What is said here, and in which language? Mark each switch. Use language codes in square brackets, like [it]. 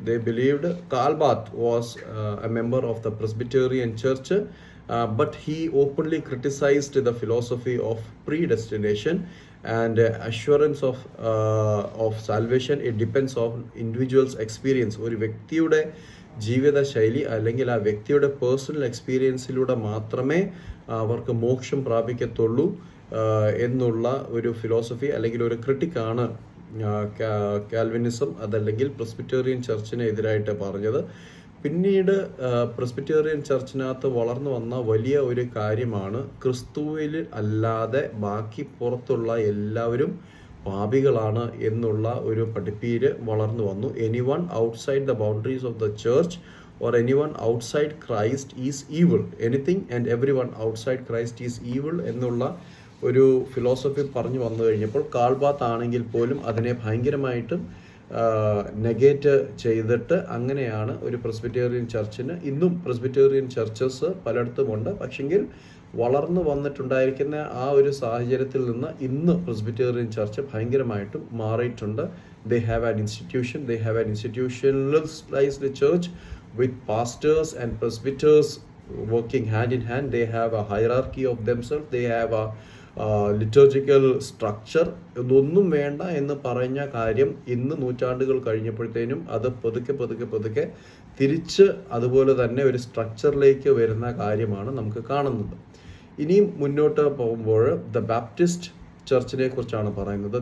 [en] They believed Karl Barth was a member of the Presbyterian church, but he openly criticized the philosophy of predestination and assurance of salvation. It depends on individual's experience. [ml] ഒരു വ്യക്തിയുടെ ജീവിത ശൈലി അല്ലെങ്കിൽ ആ വ്യക്തിയുടെ personal എക്സ്പീരിയൻസിലൂടെ മാത്രമേ അവർക്ക് മോക്ഷം പ്രാപിക്കത്തുള്ളൂ എന്നുള്ള ഒരു ഫിലോസഫി അല്ലെങ്കിൽ ഒരു ക്രിട്ടിക്കാണ് കാൽവിനിസം അതല്ലെങ്കിൽ പ്രസ്ബിറ്റേറിയൻ ചർച്ചിന് എതിരായിട്ട് പറഞ്ഞത്. പിന്നീട് പ്രസ്ബിറ്റേറിയൻ ചർച്ചിനകത്ത് വളർന്നു വന്ന വലിയ ഒരു കാര്യമാണ് ക്രിസ്തുവിൽ അല്ലാതെ ബാക്കി പുറത്തുള്ള എല്ലാവരും പാപികളാണ് എന്നുള്ള ഒരു പഠിപ്പീര് വളർന്നു വന്നു. [en] Anyone outside the boundaries of the church or anyone outside Christ is evil. Anything and everyone outside Christ is evil [ml] എന്നുള്ള ഒരു ഫിലോസഫി പറഞ്ഞു വന്നു കഴിഞ്ഞപ്പോൾ കാൾ ബാത്ത് ആണെങ്കിൽ പോലും അതിനെ ഭയങ്കരമായിട്ടും നെഗേറ്റ് ചെയ്തിട്ട് അങ്ങനെയാണ് ഒരു പ്രസ്ബിറ്റേറിയൻ ചർച്ചിന് ഇന്നും പ്രസ്ബിറ്റേറിയൻ ചർച്ചസ് പലയിടത്തുമുണ്ട്. പക്ഷെങ്കിൽ വളർന്നു വന്നിട്ടുണ്ടായിരിക്കുന്ന ആ ഒരു സാഹചര്യത്തിൽ നിന്ന് ഇന്ന് പ്രസ്ബിറ്റേറിയൻ ചർച്ച് ഭയങ്കരമായിട്ടും മാറിയിട്ടുണ്ട്. [en] They have an institutionalized church with pastors and presbyters working hand in hand. They have a hierarchy of themselves. They have a liturgical structure. [ml] ഇതൊന്നും വേണ്ട എന്ന് പറഞ്ഞ കാര്യം ഇന്ന് നൂറ്റാണ്ടുകൾ കഴിഞ്ഞപ്പോഴത്തേനും അത് പതുക്കെ തിരിച്ച് അതുപോലെ തന്നെ ഒരു സ്ട്രക്ചറിലേക്ക് വരുന്ന കാര്യമാണ് നമുക്ക് കാണുന്നത്. ഇനിയും മുന്നോട്ട് പോകുമ്പോൾ ദ ബാപ്റ്റിസ്റ്റ് ചർച്ചിനെ കുറിച്ചാണ് പറയുന്നത്.